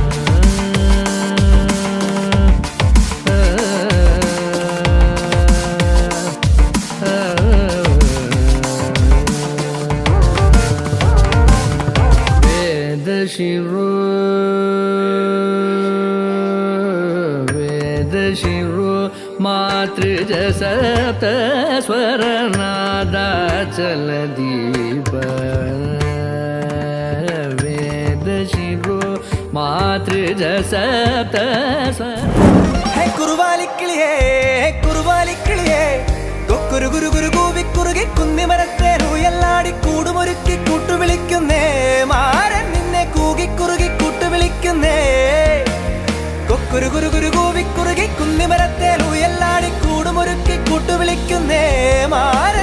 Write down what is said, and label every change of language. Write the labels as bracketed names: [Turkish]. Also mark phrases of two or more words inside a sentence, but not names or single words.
[Sanskrit] शिरो वेद शिरो मातृज सप्त स्वर नादाचल दीप वेद शिरो मातृज सप्त स्वर [Malayalam] है കുറുവാലിക്കിളിയേ കൊക്കുരു ഗുരു ഗുരു കൂവി കുറുകി കുന്നി മരത്തേനു എല്ലാടി കൂടുമൊരുക്കി കൂട്ടുവിളിക്കുന്നേ മാരൻ നിന്നെ കൂകി കുറുകി കൂട്ടുവിളിക്കുന്നേ കൊക്കുരു ഗുരു ഗുരു കൂവി കുറുകി കുന്നി മരത്തേനു എല്ലാടി കൂടുമൊരുക്കി കൂട്ടുവിളിക്കുന്നേ മാരൻ